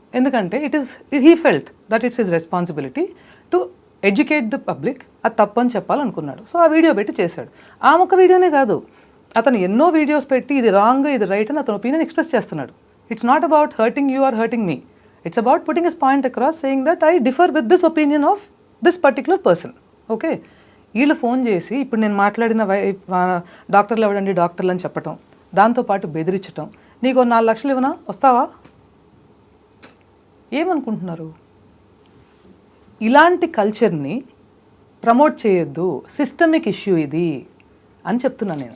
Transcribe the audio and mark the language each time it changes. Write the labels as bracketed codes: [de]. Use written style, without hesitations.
[en] ఎందుకంటే he felt that it's his responsibility to educate the public. [te] అది తప్పని చెప్పాలనుకున్నాడు. So ఆ వీడియో పెట్టి చేశాడు. ఆ ఒక్క వీడియోనే కాదు, అతను ఎన్నో వీడియోస్ పెట్టి ఇది రాంగ్, ఇది రైట్ అని అతను ఒపీనియన్ ఎక్స్ప్రెస్ చేస్తున్నాడు. [en] It's not about hurting you are hurting me. It's about putting his point across, saying that I differ with this opinion of this particular person. [te] Okay, వీళ్ళు phone చేసి ఇప్పుడు నేను మాట్లాడిన డాక్టర్లు ఎవడండి డాక్టర్లు అని చెప్పటం, దాంతోపాటు బెదిరించటం, నీకు 4 లక్షలు ఇవ్వనా వస్తావా? ఏమనుకుంటున్నారు? ఇలాంటి కల్చర్ని ప్రమోట్ చేయొద్దు, సిస్టమిక్ ఇష్యూ ఇది అని చెప్తున్నాను నేను.